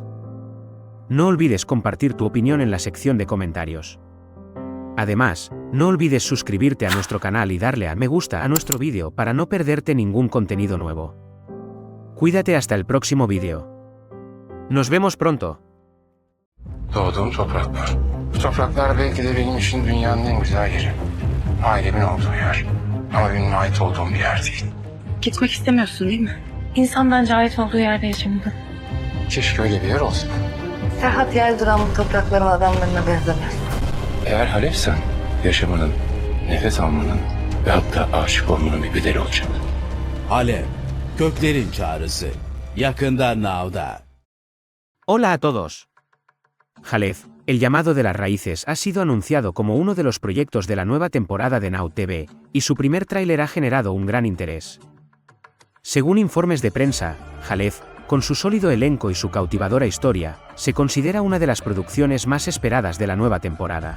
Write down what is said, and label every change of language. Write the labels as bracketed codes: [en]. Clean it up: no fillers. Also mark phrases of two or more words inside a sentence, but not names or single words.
[es] No olvides compartir tu opinión en la sección de comentarios. Además, no olvides suscribirte a nuestro canal y darle a me gusta a nuestro vídeo para no perderte ningún contenido nuevo. Cuídate hasta el próximo vídeo. Nos vemos pronto. [tr] Doğduğum topraklar. Bu topraklar belki de benim için dünyanın en güzel yeri. Ailemin olduğu yer. Ama benim ait olduğum bir yer değil. Gitmek istemiyorsun değil mi? İnsan bence ait olduğu yerde yaşamalı. Keşke öyle bir yer olsa. Serhat Yelduran bu toprakların adamlarına benzemez. Eğer Halefsen, yaşamanın, nefes almanın ve hatta aşık olmanın bir bedeli olacak. Halep, köklerin çağrısı. Yakında Now'da. [es] Hola a todos. Halef, el llamado de las raíces ha sido anunciado como uno de los proyectos de la nueva temporada de Now TV, y su primer tráiler ha generado un gran interés. Según informes de prensa, Halef, con su sólido elenco y su cautivadora historia, se considera una de las producciones más esperadas de la nueva temporada.